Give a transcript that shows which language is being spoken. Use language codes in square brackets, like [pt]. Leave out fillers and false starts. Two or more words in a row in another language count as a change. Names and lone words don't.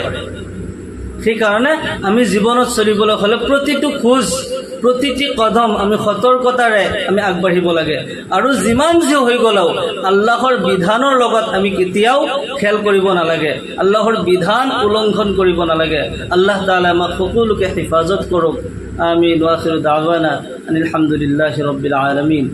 [as] সেইকাৰণে আমি জীৱনত চলিবলৈ হ'লে প্ৰতিটো খোজ, প্ৰতিটি কদম আমি সতৰ্কতাৰে আমি আগবাঢ়িব লাগে। আৰু যিমান যি হৈ গ'লেও আল্লাহৰ বিধানৰ লগত আমি কেতিয়াও খেল কৰিব নালাগে, আল্লাহৰ বিধান উলংঘন কৰিব নালাগে। আল্লাহ তাআলা আমাক সকলোকে হিফাজত কৰক। আমিন। [ar] وآخر دعوانا أن الحمد لله رب العالمين.